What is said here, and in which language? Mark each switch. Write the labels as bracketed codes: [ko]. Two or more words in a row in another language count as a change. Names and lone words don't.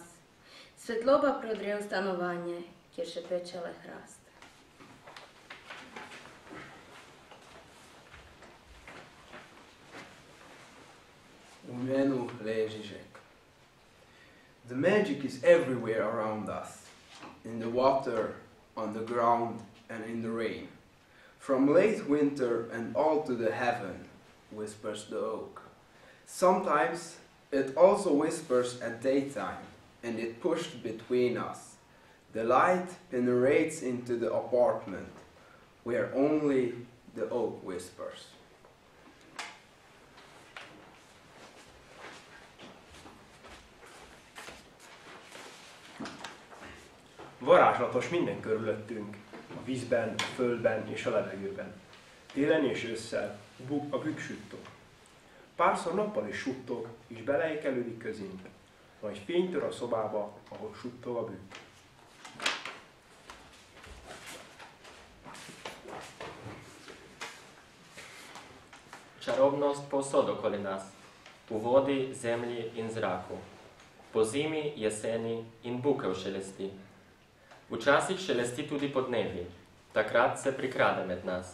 [sl] Svetloba prodre v stanovanje, kjer šepeče le hrast. V imenu Žižek. [en] The magic is everywhere around us. In the water, on the ground, and in the rain. From late winter and all to the heaven, whispers the oak. Sometimes it also whispers at daytime, and it pushed between us. The light penetrates into the apartment, where only the oak whispers. [hu] Varázslatos minden körülöttünk, a vízben, a földben és a levegőben. Télen és ősszel a bükk suttog. Párszor nappal is suttog, és beleékelődik közénk. Majd fény tör a szobába, ahol suttog a bükk. [sl] Čarobnost povsod okoli nas, v vodi, zemlji in zraku. Po zimi, jeseni in bukev šelesti. Včasih šelesti tudi podnevi, takrat se prikrade med nas.